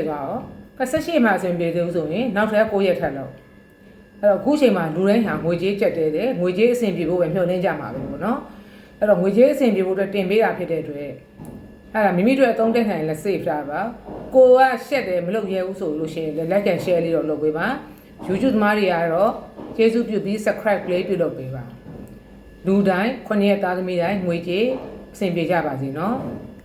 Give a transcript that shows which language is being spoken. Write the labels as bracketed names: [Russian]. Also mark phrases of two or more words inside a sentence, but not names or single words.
[Burmese] သွားတော့18ရက်မှအဆင်ပြေသေးဘူးဆိုရင်နောက်ထပ်9ရက်ထပ်လို့အဲ့တော့အခုချိန်မှာလူတိုင်းဟာငွေကြေးကျက်တယ်ငွေကြေးအဆင်ပြေဖို့ပဲမျှော်လင့်ကြမှာပဲပေါ့နော်အဲ့တော့ငွေကြေးအဆင်ပြေဖို့အတွက်တင်ပေးတာဖြစ်တဲ့အတွက်အဲ့ဒါမိမိတို့အသုံးတက်နိုင်လဲ save တာပါကိုကရှက်တယ်မလုပ်ရဲဘူးဆိုလို့ရှိရင်လည်း [English] like and share [Burmese] လေးတော့လုပ်ပေးပါ YouTube သမားတွေကတော့ကျေးဇူးပြုပြီး subscribe လေးပြုလုပ်ပေးပါလူတိုင်း9ရက်သားသမီးတိုင်းငွေကြေးအဆင်ပြေကြပါစေနော်